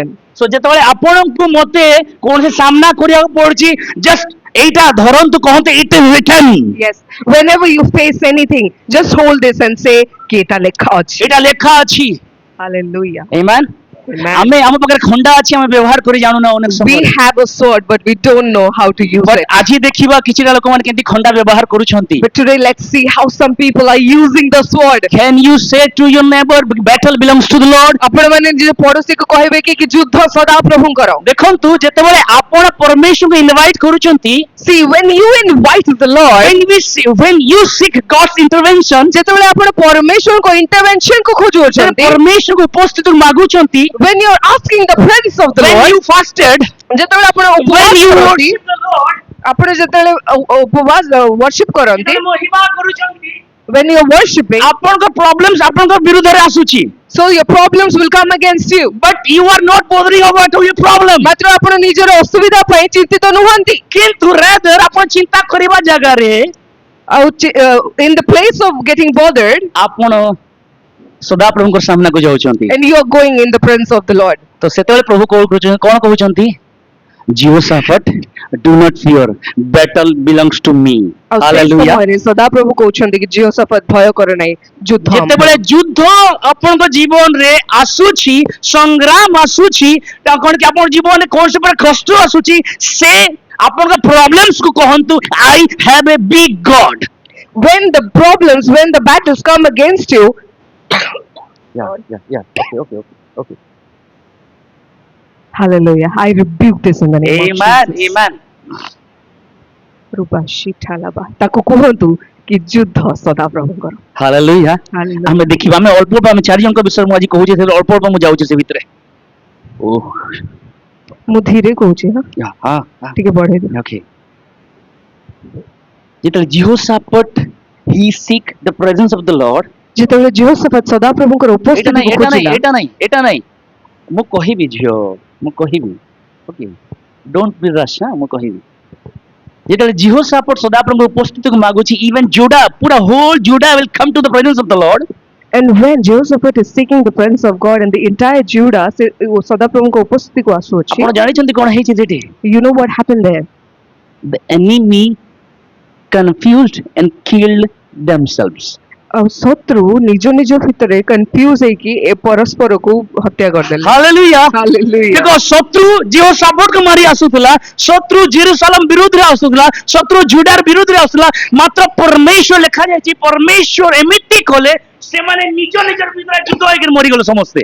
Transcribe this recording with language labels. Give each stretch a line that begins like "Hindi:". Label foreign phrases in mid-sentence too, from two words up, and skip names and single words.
Odia: ସୋ ଯେତେବେଳେ ଆପଣଙ୍କୁ ମତେ କୌଣସି ସାମ୍ନା କରିବାକୁ ପଡୁଛି, ଜଷ୍ଟ ଏଇଟା ଧରନ୍ତୁ, କହନ୍ତୁ
English: it is written. Yes. Whenever you face anything, just hold this and say,
Odia: "କି ଏଇଟା ଲେଖା ଅଛି." ଏଇଟା ଲେଖା ଅଛି।
English: Hallelujah.
Odia: ଆମେନ୍।
English: Amen.
Odia: ଆମେ ଆମ ପାଖରେ ଖଣ୍ଡା ଅଛି, ଆମେ ବ୍ୟବହାର କରି ଜାଣୁନା ଅନେକ
English: We
Odia: ସମୟରେ।
English: have a sword, but we don't know how to use ବଟ୍ it.
Odia: ଆଜି ଦେଖିବା କିଛିଟା ଲୋକମାନେ କେମିତି ଖଣ୍ଡା ବ୍ୟବହାର କରୁଛନ୍ତି।
English: But today, let's see how some people are using the sword. Can you say to your neighbor, battle belongs to the Lord?
Odia: ଆପଣମାନେ ନିଜ ପଡୋଶୀକୁ କହିବେ କି ଯୁଦ୍ଧ ସଦା ପ୍ରଭୁଙ୍କର। ଦେଖନ୍ତୁ ଯେତେବେଳେ ଆପଣ ପରମେଶ୍ୱରଙ୍କୁ ଇନଭାଇଟ୍ କରୁଛନ୍ତି,
English: See, when you invite the Lord, when you seek God's intervention,
Odia: ଯେତେବେଳେ ଆପଣ ପରମେଶ୍ୱରଙ୍କ intervention କୁ ଖୋଜୁଛନ୍ତି, ପରମେଶ୍ୱରଙ୍କୁ ଉପସ୍ଥିତ ମାଗୁଛନ୍ତି,
English: when you are asking the presence of the when Lord, you fasted,
Odia: ଯେତେବେଳେ ଆପଣ
English: when
Odia: ଉପବାସ
English: you
Odia: କରନ୍ତି,
English: worship the Lord,
Odia: ଆପଣ ଯେତେବେଳେ ଉପବାସ worship କରନ୍ତି, ଯେତେବେଳେ ମହିମା କରୁଛନ୍ତି,
English: when you are worshiping,
Odia: ଆପଣଙ୍କ problems ଆପଣଙ୍କ ବିରୁଦ୍ଧରେ ଆସୁଛି,
English: so your problems will come against you. but you are not bothering about your problem.
Odia: ମାତ୍ର ଆପଣ ନିଜର ଅସୁବିଧା ପାଇଁ ଚିନ୍ତିତ ନୁହନ୍ତି। କିନ୍ତୁ rather ଆପଣ ଚିନ୍ତା କରିବା ଜାଗାରେ
English: ଆଉ in the place of getting bothered,
Odia: ଆପଣ ସଦାପ୍ରଭୁଙ୍କ ସାମ୍ନାକୁ ଯାଉଛନ୍ତି।
English: and you are going in the presence of the Lord.
Odia: ତ ସେତେବେଳେ ପ୍ରଭୁ କଣ କହୁଛନ୍ତି?
English: Jehoshaphat, do not fear, battle belongs to me.
Odia: ଆଉ ସେଇ
English: Hallelujah.
Odia: ସମୟରେ ସଦାପ୍ରଭୁ କହୁଛନ୍ତି କି ଜିହୋଶାଫାତ ଭୟ କର ନାହିଁ, ଯୁଦ୍ଧ ଯେତେବେଳେ ଯୁଦ୍ଧ ଆପଣଙ୍କ ଜୀବନରେ ଆସୁଛି, ସଂଗ୍ରାମ ଆସୁଛି, କଣ କି ଆପଣଙ୍କ ଜୀବନରେ କୌଣସି ପ୍ରକାର କଷ୍ଟ ଆସୁଛି, ସେ ଆପଣଙ୍କ ପ୍ରୋବ୍ଲେମ୍ସ କୁ କହନ୍ତୁ,
English: I have a big God. when the battles come against you, Okay. hallelujah, I rebuke this in the name of Amen. Jesus. Amen.
Odia: ରୂପା ଶିଠାଲାବା, ତାକୁ କୁହନ୍ତୁ କି ଯୁଦ୍ଧ ସଦାପ୍ରଭୁଙ୍କର।
English: Hallelujah. Hallelujah.
Odia: ଆମେ ଦେଖିବା, ଆମେ ଅଳ୍ପ ଆମେ ଚାରି ଜଣଙ୍କ ବିଷୟରେ ମୁଁ ଆଜି କହୁଛି, ଅଳ୍ପ ମୁଁ ଯାଉଛି ସେ ଭିତରେ। ମୁଁ ଧୀରେ କହୁଛି, ହଁ ଟିକେ ବଢେଇ ଦିଅ।
English: Okay. ଯେତେବେଳେ Jehoshaphat he seek the presence of the Lord,
Odia: ଯେତେବେଳେ ଜିହୋଶାଫାତ ସଦାପ୍ରଭୁଙ୍କର ଉପସ୍ଥିତିକୁ ଖୋଜିଲା, ଏଟା ନାହିଁ ମୁଁ କହିବି ଝିଅ, ମୁଁ କହିବି, ଓକେ,
English: don't be rush,
Odia: ମୁଁ କହିବି। ଯେତେବେଳେ Jehoshaphat ସଦାପ୍ରଭୁଙ୍କ ଉପସ୍ଥିତିକୁ ମାଗୁଛି,
English: even Judah, ପୁରା whole Judah will come to the presence of the Lord. and when Jehoshaphat is seeking the presence of God and the entire Judah
Odia: ସଦାପ୍ରଭୁଙ୍କ ଉପସ୍ଥିତିକୁ ଆସୁଅଛି, ଆପଣ ଜାଣିଛନ୍ତି କଣ ହେଇଛି ସେଠି?
English: you know what happened there? The enemy confused and killed themselves.
Odia: ଆଉ ଶତ୍ରୁ ନିଜ ନିଜ ଭିତରେ କନଫ୍ୟୁଜ ହେଇକି ଏ ପରସ୍ପରକୁ ହତ୍ୟା କରିଦେଲେ।
English: Hallelujah. Hallelujah.
Odia: ଦେଖ, ଶତ୍ରୁ Jehoshaphatକୁ ମାରି ଆସୁଥିଲା, ଶତ୍ରୁ ଜେରୁସାଲେମ ବିରୁଦ୍ଧରେ ଆସୁଥିଲା, ଶତ୍ରୁ ଜୁଡାର ବିରୁଦ୍ଧରେ ଆସୁଥିଲା, ମାତ୍ର ପରମେଶ୍ୱର ଲେଖାଯାଇଛି, ପରମେଶ୍ୱର ଏମିତି କଲେ ସେମାନେ ନିଜ ନିଜର ଭିତରେ ଯୁଦ୍ଧ ହେଇକି ମରିଗଲେ ସମସ୍ତେ।